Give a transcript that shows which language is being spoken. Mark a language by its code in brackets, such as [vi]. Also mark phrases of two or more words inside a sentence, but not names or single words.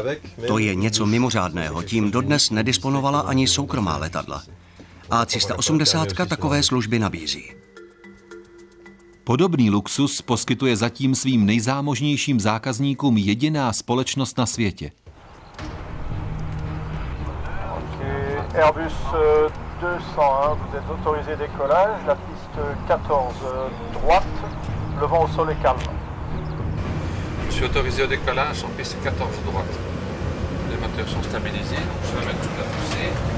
[cs] To je něco mimořádného, tím dodnes nedisponovala ani soukromá letadla. A380 takové služby nabízí. Podobný luxus poskytuje zatím svým nejzámožnějším zákazníkům jediná společnost na světě. [fr] Airbus 201, vous êtes autorisé décollage, la piste 14 droite, le vent au sol est calme. Je suis autorisé au décollage en piste 14 droite. Les moteurs sont stabilisés, donc je vais mettre toute la poussée.